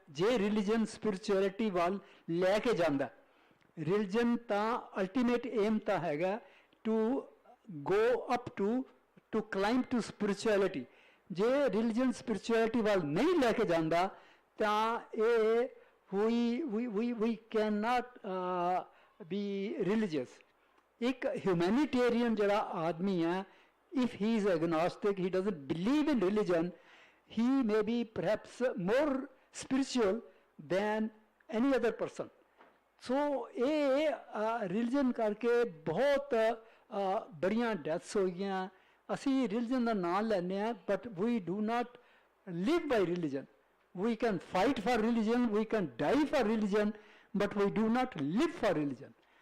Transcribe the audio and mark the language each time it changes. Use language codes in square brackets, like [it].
[pa] ਜੇ religion spirituality ਵੱਲ ਲੈ ਕੇ ਜਾਂਦਾ, ਰਿਲੀਜਨ ਤਾਂ ਅਲਟੀਮੇਟ ਏਮ ਤਾਂ ਹੈਗਾ [en] To go up to climb to spirituality. [pa] ਜੇ ਰਿਲੀਜਨ ਸਪਿਰਿਚੁਅਲਿਟੀ ਵੱਲ ਨਹੀਂ ਲੈ ਕੇ ਜਾਂਦਾ ਤਾਂ ਇਹ [en] we cannot be religious. [pa] ਇੱਕ ਹਿਊਮੈਨੀਟੇਰੀਅਨ ਜਿਹੜਾ ਆਦਮੀ ਹੈ, [en] if he is agnostic, he doesn't believe in religion, he may be perhaps more spiritual than any other person. [pa] So ਇਹ ਰਿਲੀਜਨ ਕਰਕੇ ਬਹੁਤ ਬੜੀਆਂ ਡੈਥਸ ਹੋ ਗਈਆਂ। ਅਸੀਂ ਰਿਲੀਜਨ ਦਾ ਨਾਮ ਲੈਂਦੇ ਹਾਂ, but [en] we do not live by religion. We can fight for religion, we can die for religion, but we do not live for religion.